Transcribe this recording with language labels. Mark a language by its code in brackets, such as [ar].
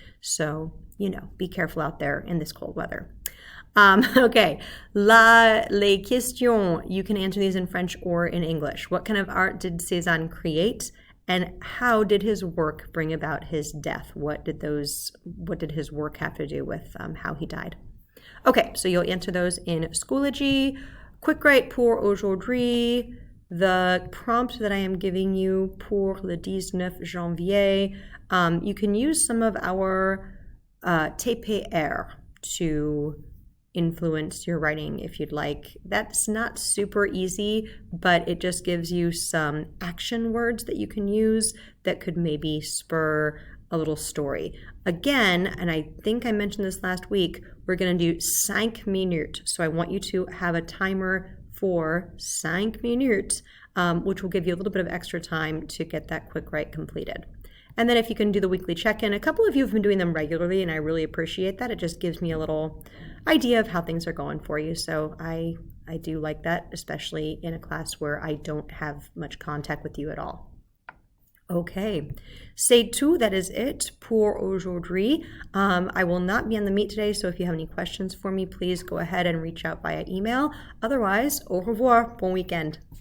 [en] So, be careful out there in this cold weather. Okay, [fr] les questions, [en] you can answer these in French or in English. What kind of art did Cézanne create? And how did his work bring about his death? What did his work have to do with how he died? Okay, so you'll answer those in Schoology. Quick write [fr] pour aujourd'hui. [en] The prompt that I am giving you [fr] pour le 19 janvier. [en] You can use some of our TPR to influence your writing if you'd like. That's not super easy, but it just gives you some action words that you can use that could maybe spur a little story. Again, and I think I mentioned this last week, we're going to do 5 minutes. So I want you to have a timer for 5 minutes which will give you a little bit of extra time to get that quick write completed. And then if you can do the weekly check-in, a couple of you have been doing them regularly, and I really appreciate that. It just gives me a little idea of how things are going for you. So I do like that, especially in a class where I don't have much contact with you at all. [fr] Okay, c'est tout. [en] That is it [fr] pour aujourd'hui. [en] I will not be on the meet today, so if you have any questions for me, please go ahead and reach out via email. Otherwise, [fr] au revoir, bon weekend.